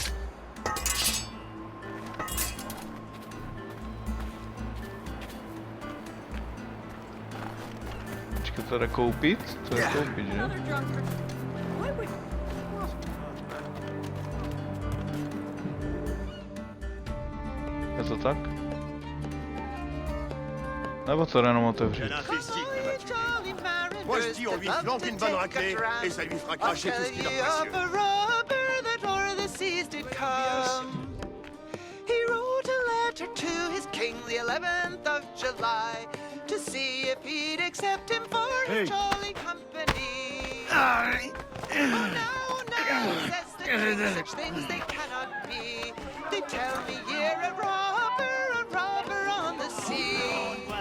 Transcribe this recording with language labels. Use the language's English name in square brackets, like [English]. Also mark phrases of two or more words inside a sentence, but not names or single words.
[Czech] Počkej, to jde koupit? To je koupit, že? Je to tak? Nebo to jenom otevřít? [French] Moi je dis on lui flanque une bonne raclée et ça lui fera cracher tout ce qu'il a précieux. [English] He wrote a letter to his king the 11th of July to see if he'd accept him for his jolly company. Oh, now, says that such things they cannot be. They tell me you're a robber on the sea.